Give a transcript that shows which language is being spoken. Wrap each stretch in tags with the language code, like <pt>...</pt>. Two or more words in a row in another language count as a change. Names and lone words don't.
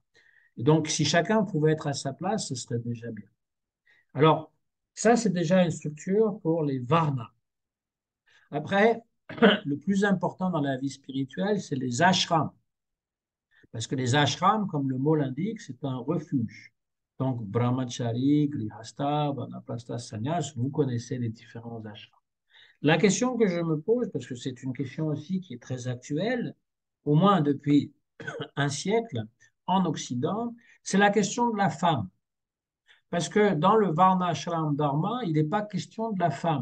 <fr>Et donc, si chacun pouvait être à sa place, ce serait déjà bien. Alors, ça, c'est déjà une structure pour les varnas. Après, le plus important dans la vie spirituelle, c'est les ashrams. Parce que les ashrams, comme le mot l'indique, c'est un refuge. Donc,</fr> <sa>ब्रह्मचारी गृहस्थ वानप्रस्थ संन्यास,</sa> <fr>vous connaissez les différents ashrams. La question que je me pose, parce que c'est une question aussi qui est très actuelle, au moins depuis un siècle en Occident, c'est la question de la femme. Parce que dans le</fr> <sa>वर्णाश्रम धर्म,</sa> <fr>il n'est pas question de la femme.</fr>